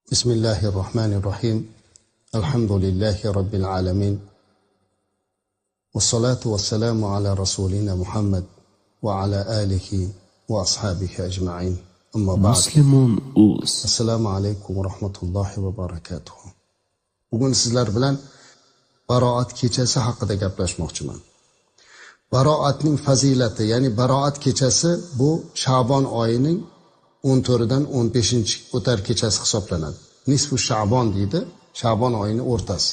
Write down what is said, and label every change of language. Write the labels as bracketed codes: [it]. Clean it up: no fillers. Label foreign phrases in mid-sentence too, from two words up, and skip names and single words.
[ar] بسم الله الرحمن الرحيم الحمد لله رب العالمين والصلاة والسلام على رسولنا محمد وعلى آله وأصحابه أجمعين أما بعد السلام عليكم ورحمة الله وبركاته. [uz] Bugün sizler bilen Baroat kechasi haqida gaplashmoqchiman. Baroatning fazilati, ya'ni Baroat kechasi bu Sha'bon oyining 14dan 15 o'tar kechasi hisoblanadi. Nisfu Sha'bon deydi, Sha'bon oyining o'rtasi.